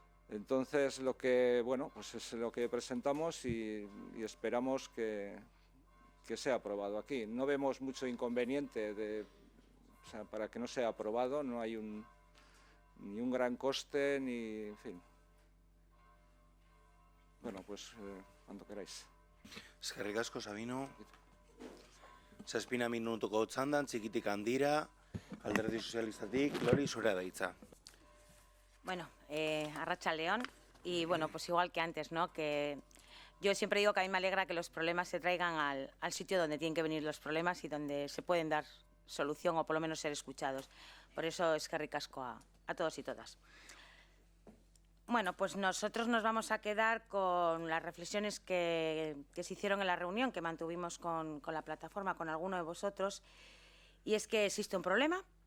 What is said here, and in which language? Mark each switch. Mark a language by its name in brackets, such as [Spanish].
[Spanish] Entonces, pues es lo que presentamos y esperamos que sea aprobado aquí. No vemos mucho inconveniente para que no sea aprobado, no hay ni un gran coste, en fin. Bueno, pues cuando queráis. [Basque] Eskerrik asko, Sabino. 7 minutuko txandan, txikitik handira, Alderdi Sozialistatik, Lori, zurea da hitza. [Spanish] Bueno, [Basque] arratsaldeon, [Spanish] y bueno, pues igual que antes, ¿no? Que yo siempre digo que a mí me alegra que los problemas se traigan al sitio donde tienen que venir los problemas y donde se pueden dar solución o por lo menos ser escuchados. Por eso [Basque] eskerrik asko [Spanish] a todos y todas. Bueno, pues nosotros nos vamos a quedar con las reflexiones que se hicieron en la reunión que mantuvimos con la plataforma, con alguno de vosotros, y es que existe un problema